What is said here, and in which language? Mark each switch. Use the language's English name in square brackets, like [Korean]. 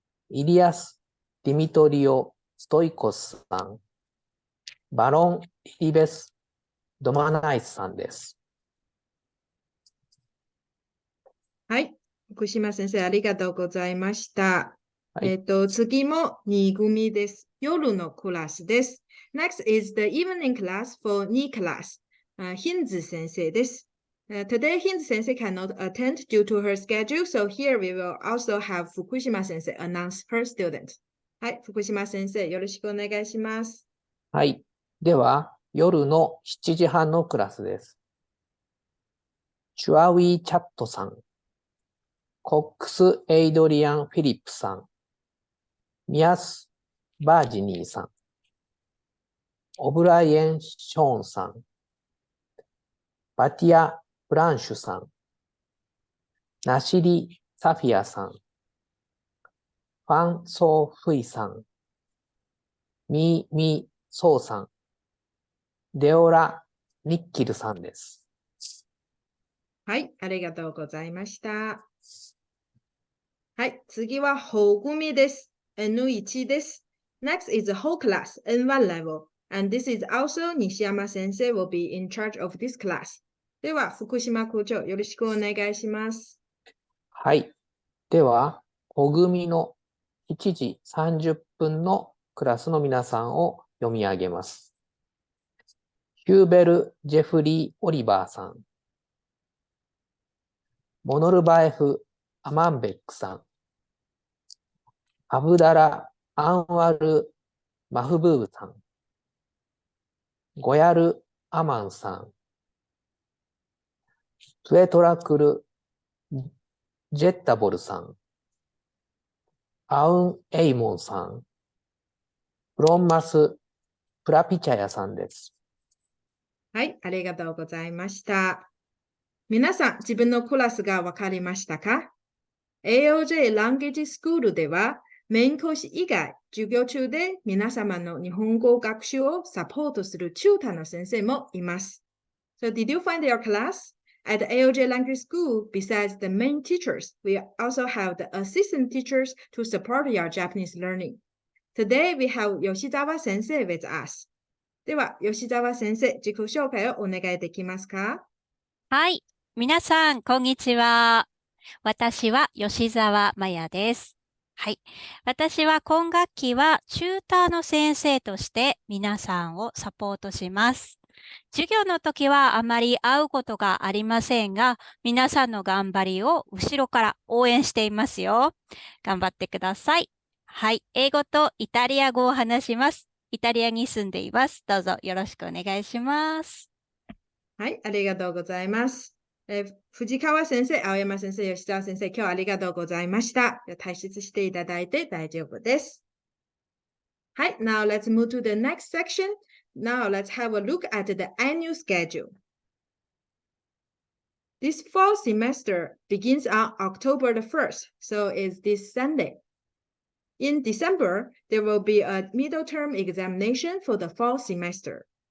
[Japanese] イリアス・ディミトリオ・ストイコスさん。バロン・リリベス・ドマナイスさんです。はい。福島先生、ありがとうございました。はい、次も2組です。夜のクラスです。 [English] Next is the evening class for 2 class. [Japanese] ヒンズ先生です。 [English] Today, ヒンズ先生 cannot attend due to her schedule, so here we will also have 福島先生 announce her student. [Japanese] はい、福島先生、よろしくお願いします。はい。では、夜の7時半のクラスです。チュアウィー・チャットさん。コックス・エイドリアン・フィリップさん。ミアス・バージニーさん。オブライエン・ショーンさん。バティア・ブランシュさん。ナシリ・サフィアさん。ファン・ソー・フイさん。ミー・ミー・ソーさん。デオラ・ニッキルさんです。はい、ありがとうございました。はい、次はwhole組です。 N1 です。 [English] Next is the whole class, N1 level. And this is also 西山先生 will be in charge of this class. [Japanese] では、福島校長、よろしくお願いします。はい。では、小組の1時30分のクラスの皆さんを読み上げます。ヒューベル・ジェフリー・オリバーさん。モノルバエフ・アマンベックさん。アブダラ・アンワル・マフブーブさん。ゴヤル・アマンさん。トゥエトラクル・ジェッタボルさん。アウン・エイモンさん。ブロンマス・プラピチャヤさんです。はい、ありがとうございました。皆さん、自分のクラスがわかりましたか？ AOJ ランゲージスクールでは、メイン講師以外、授業中で皆様の日本語学習をサポートするチューターの先生もいます。 [English] So, did you find your class? At AOJ Language School, besides the main teachers, we also have the assistant teachers to support your Japanese learning. Today, we have 吉澤先生 with us. [Japanese] では、吉澤先生、自己紹介をお願いできますか？はい。皆さん、こんにちは。私は吉澤麻也です。はい。私は今学期はチューターの先生として皆さんをサポートします。授業の時はあまり会うことがありませんが、皆さんの頑張りを後ろから応援していますよ。頑張ってください。はい。英語とイタリア語を話します。イタリアに住んでいます。どうぞよろしくお願いします。はい、ありがとうございます。藤川先生、青山先生、吉澤先生、今日はありがとうございました。退出していただいて大丈夫です。 [English] はい、now let's move to the next section. Now let's have a look at the annual schedule. This fall semester begins on October the 1st, so it's this Sunday. In December, there will be a middle term examination for the fall semester.